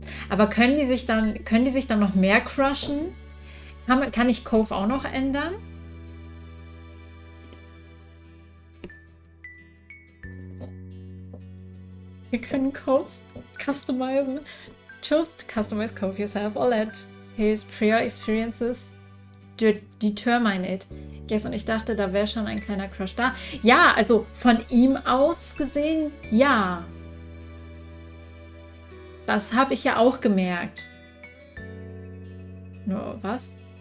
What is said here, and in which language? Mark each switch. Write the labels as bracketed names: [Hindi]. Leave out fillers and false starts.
[German] Aber können die sich dann noch mehr crushen? Kann ich Cove auch noch ändern? Wir können Cove customizen. [English] Just customize Cove yourself or let his prior experiences determine it. [German] Yes, und ich dachte, da wäre schon ein kleiner Crush da. Ja, also von ihm aus gesehen, ja. Das habe ich ja auch gemerkt. Nur was?